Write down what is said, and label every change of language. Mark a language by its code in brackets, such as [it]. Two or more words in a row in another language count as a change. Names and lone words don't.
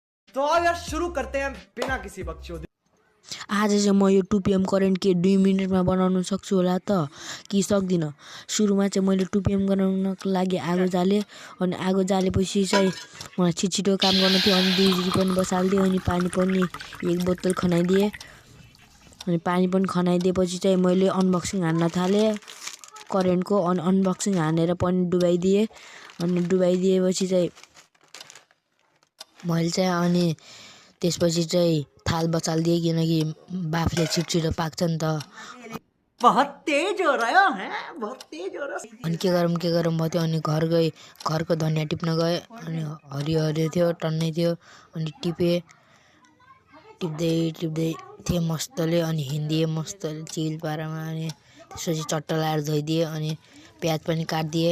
[hi] तो अब यार शुरू करते हैं बिना किसी बकचोदी। [ne] आज चाहिँ म यो 2 PM करेन्ट के 2 मिनेटमा बनाउन सक्छु होला त कि सक्दिनँ। सुरुमा चाहिँ मैले 2 PM बनाउनको लागि आगो जालेँ अनि आगो जालेपछि चाहिँ मलाई छिटो काम गर्नु थियो अनि डिउटी पनि बसालिदिएँ अनि पानी पनि 1 बोतल खनाइदिएँ। अनि पानी पनि खनाइदिएपछि चाहिँ मैले अनबक्सिङ हान्न थालेँ करेन्टको। अनि अनबक्सिङ हानेर पनि डुबाइदिएँ। अनि डुबाइदिएपछि चाहिँ मैले चाहिँ अनि त्यसपछि चाहिँ थाल बचालिदिएँ किनकि बाफले छिटो पाक्छ नि त। [hi] बहुत तेज हो रहा है, बहुत तेज हो रहा है। [ne] अनि के गरौँ भयो त्यो। अनि घर गएँ, घरको धनियाँ टिप्न गएँ अनि हरियो थियो टन्नै थियो। अनि टिप्दै थिएँ मस्तले अनि हिँडिदिएँ मस्तले चिल पारामा। अनि त्यसपछि चट्टा लाएर धोइदिएँ अनि प्याज पनि काटिदिएँ।